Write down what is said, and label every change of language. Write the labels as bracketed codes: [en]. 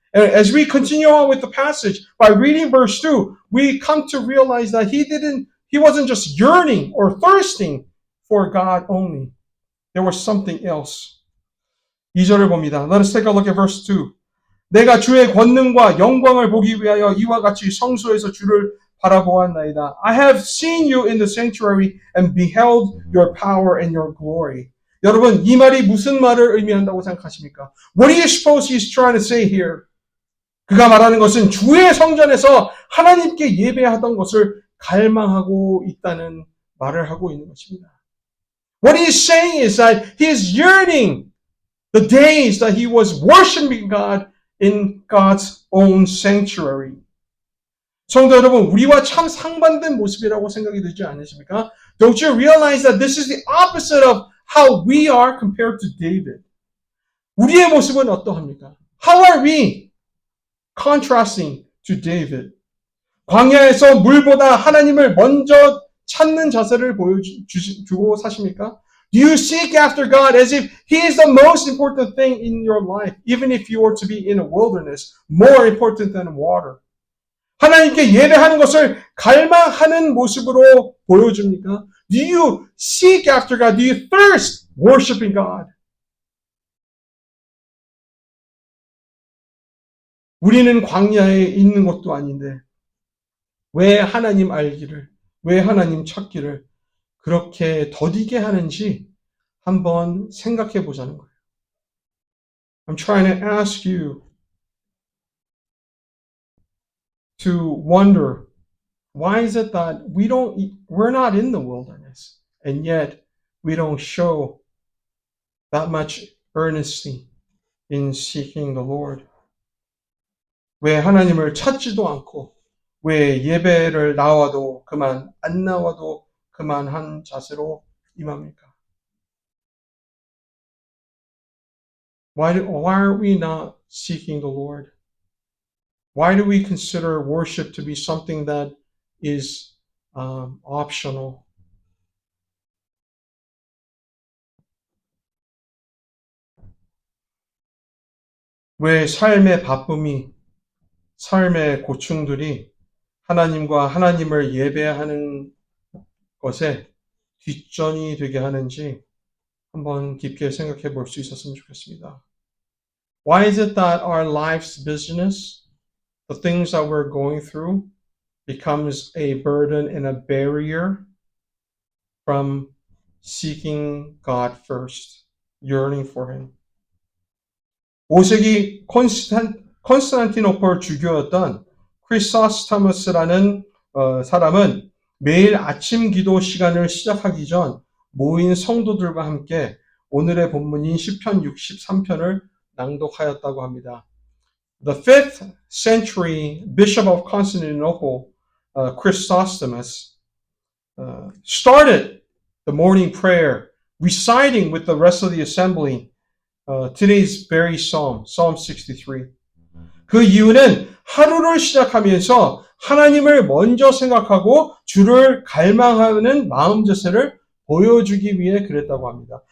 [en] And as we continue on with the passage, by reading verse 2, we come to realize that he wasn't just yearning or thirsting for God only. There was something else. [ko] 2절을 봅니다. [en] Let us take a look at verse 2. [ko] 내가 주의 권능과 영광을 보기 위하여 이와 같이 성소에서 주를 바라보았나이다. [en] I have seen you in the sanctuary and beheld your power and your glory. [ko] 여러분, 이 말이 무슨 말을 의미한다고 생각하십니까? [en] What do you suppose he's trying to say here? [ko] 그가 말하는 것은 주의 성전에서 하나님께 예배하던 것을 갈망하고 있다는 말을 하고 있는 것입니다. [en] What he is saying is that he is yearning the days that he was worshiping God in God's own sanctuary. [ko] 성도 여러분, 우리와 참 상반된 모습이라고 생각이 들지 않으십니까? [en] Don't you realize that this is the opposite of how we are compared to David? [ko] 우리의 모습은 어떠합니까? [en] How are we contrasting to David? [ko] 광야에서 물보다 하나님을 먼저 찾는 자세를 보여주고 사십니까? [en] Do you seek after God as if He is the most important thing in your life, even if you were to be in a wilderness, more important than water? [ko] 하나님께 예배하는 것을 갈망하는 모습으로 보여줍니까? [en] Do you seek after God? Do you thirst worshiping God? [ko] 우리는 광야에 있는 것도 아닌데 왜 하나님 알기를, 왜 하나님 찾기를 그렇게 더디게 하는지 한번 생각해 보자는 거예요. [en] I'm trying to ask you to wonder, why is it that we're not in the wilderness, and yet we don't show that much earnesty in seeking the Lord? [ko] 왜 하나님을 찾지도 않고 왜 예배를 나와도 그만, 안 나와도 그만한 자세로 임합니까? [en] Why are we not seeking the Lord? Why do we consider worship to be something that is optional? [ko] 왜 삶의 바쁨이, 삶의 고충들이 하나님과 하나님을 예배하는 것에 뒷전이 되게 하는지 한번 깊게 생각해 볼 수 있었으면 좋겠습니다. [en] Why is it that our life's business, the things that we're going through, becomes a burden and a barrier from seeking God first, yearning for Him? [ko] 5세기 콘스탄티노폴 주교였던 크리소스토머스라는 사람은 매일 아침 기도 시간을 시작하기 전 모인 성도들과 함께 오늘의 본문인 시편 63편을 낭독하였다고 합니다. [en] The 5th century bishop of Constantinople, Chrysostomos, started the morning prayer reciting with the rest of the assembly today's very psalm, Psalm 63. [ko] 그 이유는 하루를 시작하면서 하나님을 먼저 생각하고 주를 갈망하는 마음 자세를 보여주기 위해 그랬다고 합니다.